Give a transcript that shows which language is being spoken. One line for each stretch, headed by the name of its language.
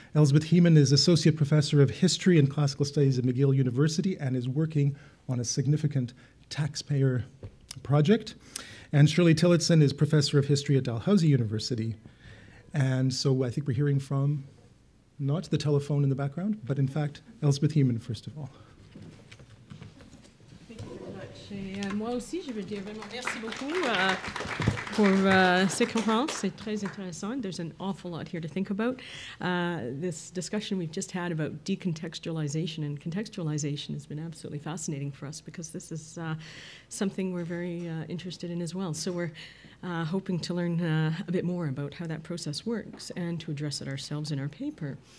English: Elspeth Heeman is Associate Professor of History and Classical Studies at McGill University and is working on a significant taxpayer project. And Shirley Tillotson is Professor of History at Dalhousie University. And so I think we're hearing from, not the telephone in the background, but in fact, Elspeth Heeman, first of all. Thank you very much.
French: Et moi aussi, je veux dire vraiment merci beaucoup pour cette conférence. C'est très intéressant.
English: There's an awful lot here to think about. This discussion we've just had about decontextualization and contextualization has been absolutely fascinating for us because this is something we're very interested in as well. So we're hoping to learn a bit more about how that process works and to address it ourselves in our paper.